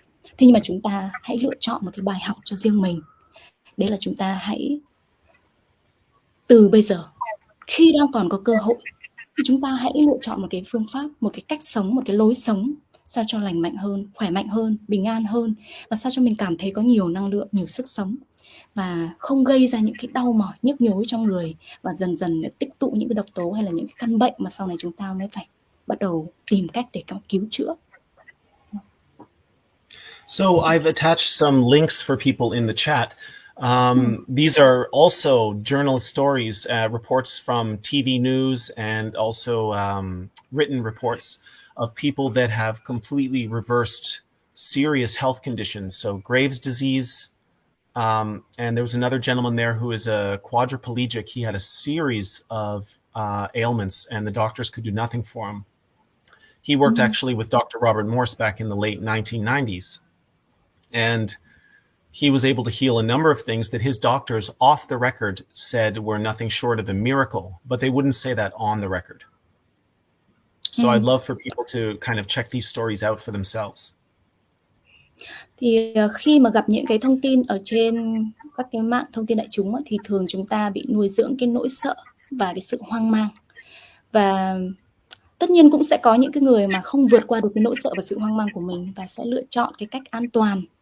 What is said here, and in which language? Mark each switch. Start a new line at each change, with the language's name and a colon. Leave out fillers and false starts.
Vietnamese: Thế nhưng mà chúng ta hãy lựa chọn một cái bài học cho riêng mình. Đấy là chúng ta hãy từ bây giờ, khi đang còn có cơ hội, thì chúng ta hãy lựa chọn một cái phương pháp, một cái cách sống, một cái lối sống sao cho lành mạnh hơn, khỏe mạnh hơn, bình an hơn, và sao cho mình cảm thấy có nhiều năng lượng, nhiều sức sống, và không gây ra những cái đau mỏi, nhức nhối trong người, và dần dần tích tụ những cái độc tố hay là những cái căn bệnh mà sau này chúng ta mới phải bắt đầu tìm cách để cứu chữa.
English: So I've attached some links for people in the chat. These are also journalist stories, reports from TV news, and also written reports of people that have completely reversed serious health conditions. So Graves' disease, and there was another gentleman there who is a quadriplegic. He had a series of ailments, and the doctors could do nothing for him. He worked actually with Dr. Robert Morse back in the late 1990s. And he was able to heal a number of things that his doctors off the record said were nothing short of a miracle, but they wouldn't say that on the record. So I'd love for people to kind of check these stories out for themselves.
Vietnamese: Thì khi mà gặp những cái thông tin ở trên các cái mạng thông tin đại chúng thì thường chúng ta bị nuôi dưỡng cái nỗi sợ và cái sự hoang mang. Và tất nhiên cũng sẽ có những cái người mà không vượt qua được cái nỗi sợ và sự hoang mang của mình và sẽ lựa chọn cái cách an toàn.